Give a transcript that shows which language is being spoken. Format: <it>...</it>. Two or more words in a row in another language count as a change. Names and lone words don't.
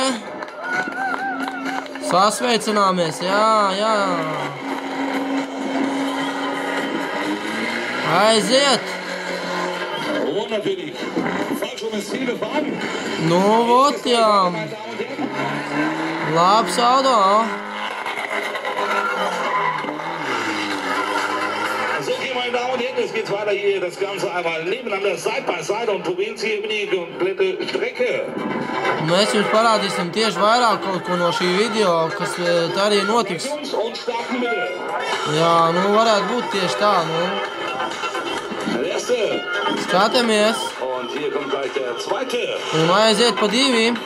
<lv>Sasveicināmies, jā. Aiziet. Nu, vot, jā. Labs auto.</lv> <de>So, meine Damen und Herren, jetzt geht's weiter hier. Das Ganze einmal nebeneinander,</de> <en>Side by Side,</en> <de>und probieren Sie hier über die komplette Strecke.</de> <lv>Mēs jums parādīsim tieši vairāk kaut ko no šī video, kas tā arī notiks. Jā, nu varētu būt tieši tā, nu. Skatāmies. Un aiziet pa divi.</lv>